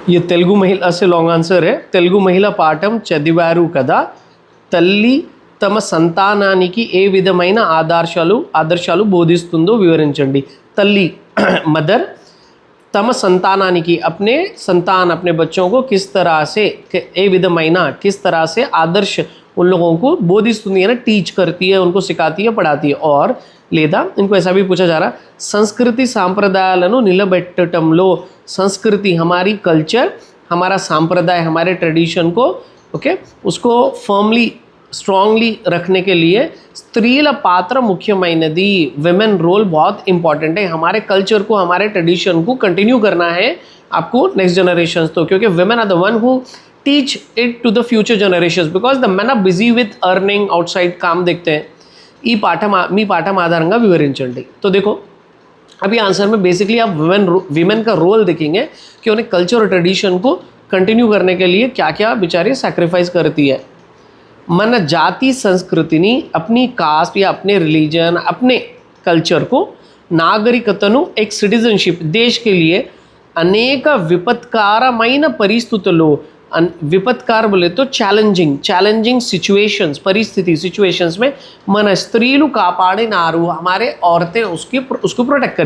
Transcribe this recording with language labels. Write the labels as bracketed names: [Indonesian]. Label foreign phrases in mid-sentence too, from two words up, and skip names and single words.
[Hindi] ये तेलुगु महिला से [English] long answer [Hindi] है. [Telugu] తెలుగు మహిళ పాఠం చదివారు కదా. తల్లి తమ సంతానానికి ఏ విధమైన ఆదర్శాలు బోధిస్తుందో వివరించండి. [Hindi] తల్లి मदर [Telugu] తమ సంతానానికి [Hindi] अपने संतान अपने बच्चों को किस तरह से [Telugu] ఏ విధమైన [Hindi] किस तरह से आदर्श उन लोगों को बोधिस्तुंदी है ना, टीच करती है, उनको सिखाती है, पढ़ाती है. और లేదా इनको ऐसा भी पूछा जा रहा, [Telugu] సంస్కృతి సాంప్రదాయాలను నిలబెట్టడంలో [Hindi] संस्कृति हमारी कल्चर हमारा सांप्रदाय हमारे ट्रेडिशन को ओके उसको [English] firmly strongly [Hindi] रखने के लिए [Telugu] స్త్రీల పాత్ర ముఖ్యమైనది. [English] women role [Hindi] बहुत इंपॉर्टेंट है. हमारे कल्चर को हमारे ट्रेडिशन को कंटिन्यू करना है आपको [English] next generation [Hindi] तो, क्योंकि [English] women are the one who teach it to the future generations because the men are busy with earning outside [Hindi] काम देखते हैं. [Telugu] ఈ పాఠం ఆధారంగా వివరించండి. [Hindi] तो देखो अभी आंसर में बेसिकली आप विमेन का रोल देखेंगे कि उन्हें कल्चर और ट्रेडिशन को कंटिन्यू करने के लिए क्या क्या बेचारी सैक्रिफाइस करती है. [Telugu] మన జాతి సంస్కృతిని [Hindi] अपनी कास्ट या अपने रिलीजन अपने कल्चर को नागरिकतनु एक सिटीजनशिप देश के लिए अनेक [Telugu] విపత్కారమైన పరిస్థితుల్లో [Hindi] विपत्कार बोले तो [English] challenging situations situations [Hindi] में [Telugu] మన స్త్రీలు కాపాడినారు [Hindi] हमारे औरतें उसको प्रोटेक्ट करें.